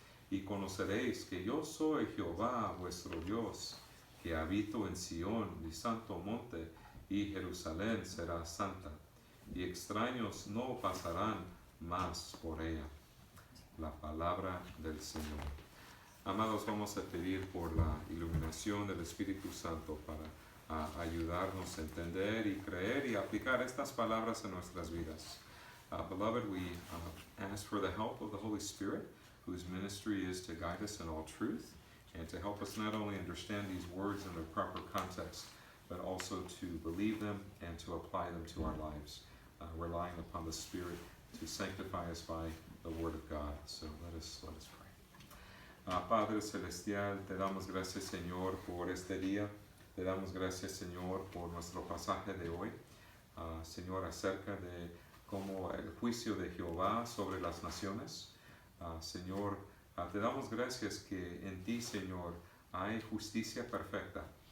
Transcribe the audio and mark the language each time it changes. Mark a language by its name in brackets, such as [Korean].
[Spanish] Y conoceréis que yo soy Jehová vuestro Dios, que habito en Sión, mi santo monte, y Jerusalén será santa, y extraños no pasarán más por ella. La palabra del Señor. Amados, vamos a pedir por la iluminación del Espíritu Santo para ayudarnos a entender y creer y aplicar estas palabras en nuestras vidas. [English] Beloved, we ask for the help of the Holy Spirit, whose ministry is to guide us in all truth, and to help us not only understand these words in their proper context, but also to believe them and to apply them to our lives. relying upon the Spirit to sanctify us by the Word of God. So let us pray. [Spanish] Padre Celestial, te damos gracias, Señor, por este día. Te damos gracias, Señor, por nuestro pasaje de hoy. Señor, acerca de cómo el juicio de Jehová sobre las naciones. Señor, te damos gracias que en ti, Señor, hay justicia perfecta.